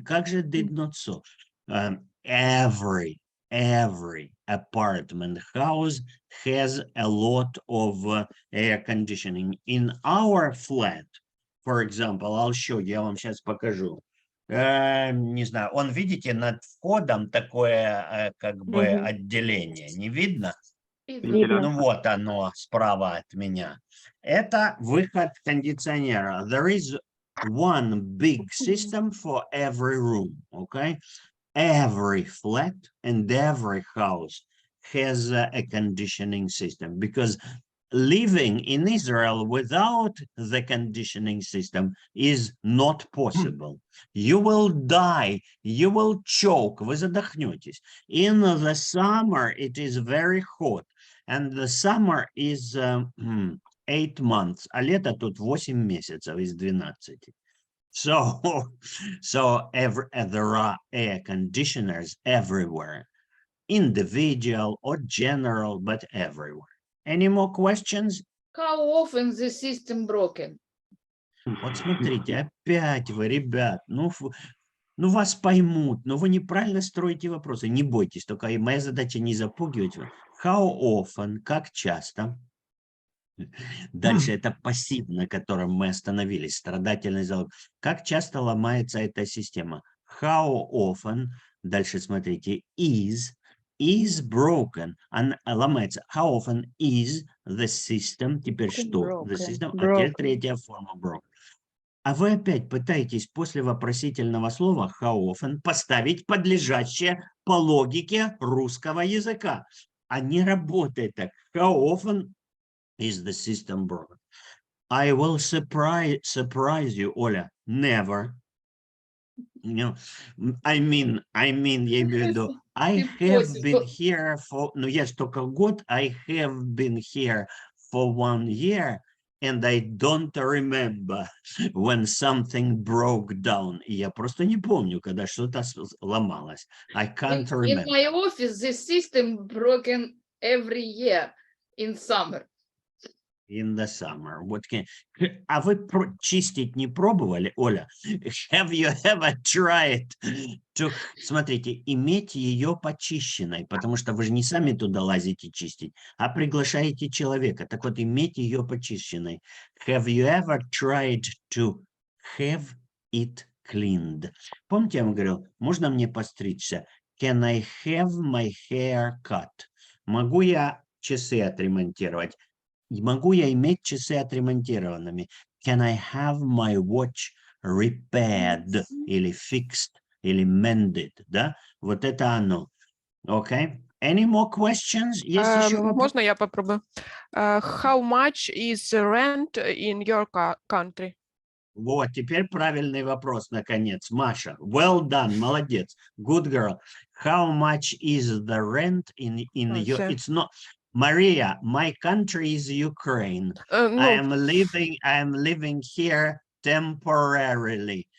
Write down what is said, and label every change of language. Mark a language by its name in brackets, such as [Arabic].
[Russian] Как же [English] did not saw? Every apartment house has a lot of air conditioning. In our flat, for example, I'll show you, [Russian] я вам сейчас покажу. Не знаю, он, видите, над входом такое как бы отделение. Не видно? Видно. Ну вот оно справа от меня. Это выход кондиционера. [English] There is one big system for every room, okay? Every flat and every house has a conditioning system because living in Israel without the conditioning system is not possible. You will die, you will choke, [Russian] вы задохнетесь. [English] In the summer, it is very hot. And the summer is 8 months, [Russian] а лето тут 8 месяцев из 12. [English] So there are air conditioners everywhere, individual or general, but everywhere. Any more questions? How often the system broken? [Russian] Вот смотрите, опять вы, ребят, ну вас поймут, но вы неправильно строите вопросы. Не бойтесь, только и моя задача не запугивать вас. [English] How often, [Russian] как часто? Дальше это пассив, на котором мы остановились, страдательный залог. Как часто ломается эта система? How often, дальше смотрите, is broken, она ломается. [English] How often is the system, теперь что? The system, [Russian] а теперь третья форма broken. А вы опять пытаетесь после вопросительного слова [English] how often [Russian] поставить подлежащее по логике русского языка. А не работает так. [English] How often is the system broken? I will surprise you, Оля. Never. You know, I mean, [Russian] я имею в виду, [English] I have been here for, [Russian] ну, я ж только год, [English] I have been here for 1 year, and I don't remember when something broke down. [Russian] И я просто не помню, когда что-то ломалось. [English] I can't remember. In my office, the system broken every year in summer. In the summer. [Russian] А вы чистить не пробовали, Оля? [English] Have you ever tried to... [Russian] Смотрите, иметь ее почищенной, потому что вы же не сами туда лазите чистить, а приглашаете человека. Так вот, иметь ее почищенной. [English] Have you ever tried to have it cleaned? [Russian] Помните, я вам говорил, можно мне постричься? [English] Can I have my hair cut? [Russian] Могу я часы отремонтировать? Могу я иметь часы отремонтированными? [English] Can I have my watch repaired [Russian] или [English] fixed или mended? [Russian] Да? Вот это оно. Okay. [English] Any more questions? [Russian] Есть еще вопрос? Можно я попробую? [English] How much is the rent in your country? [Russian] Вот, теперь правильный вопрос, наконец. [English] Маша, well done, [Russian] молодец. [English] Good girl. How much is the rent in your... [Russian] Все. [English] It's not... Maria, my country is Ukraine. I [Russian] Ну, [English] am living here temporarily.